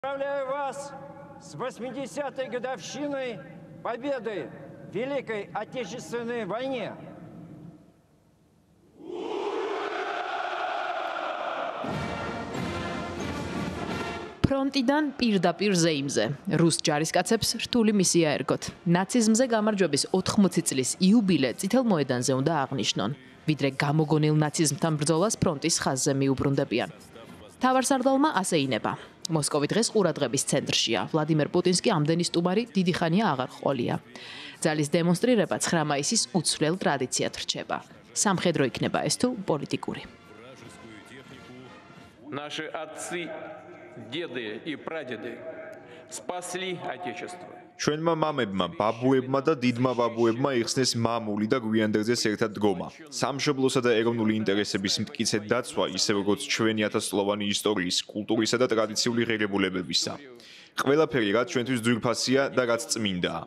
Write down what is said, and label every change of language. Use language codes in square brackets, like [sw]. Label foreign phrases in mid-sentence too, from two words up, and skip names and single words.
[ru] Поздравляю вас с 80-й годовщиной победы в Великой Отечественной войне. [ka] ფრონტიდან პირდაპირ ზეიმზე რუს ჯარისკაცებს რთული მისია ერგოთ. ნაციზმზე გამარჯვების 80 წლის იუბილე წითელ მოედანზე უნდა აღნიშნონ, ვიდრე გამოგონილ ნაციზმთან ბრძოლას ფრონტის ხაზზე მიუბრუნდებიან. თავარსარდალმა ასე ინება. მოსკოვი დღეს ყურადღების ცენტრშია. ვლადიმერ პუტინს კი ამდენი სტუმარი დიდი ხანია აღარ ჰყოლია. ძალის დემონსტრირება 9 მაისის უცვლელ ტრადიციად რჩება. სამხედრო იქნება ეს თუ პოლიტიკური. [ru] Наши отцы, деды и прадеды спасли Отечество. [ka] ჩვენმა მამებმა, ბაბუებმა და დიდმა ბაბუებმა იხსნეს მამული და გვიანდელზეს ერთად დგომა. სამშობლოსა და ეროვნული ინტერესების მტკიცედ დაცვა, ისე როგორც ჩვენი ათასწლოვანი ისტორიის, კულტურისა და ტრადიციული ღირებულებებისა. ყველაფერი, რაც ჩვენთვის ძვირფასია და რაც წმინდაა.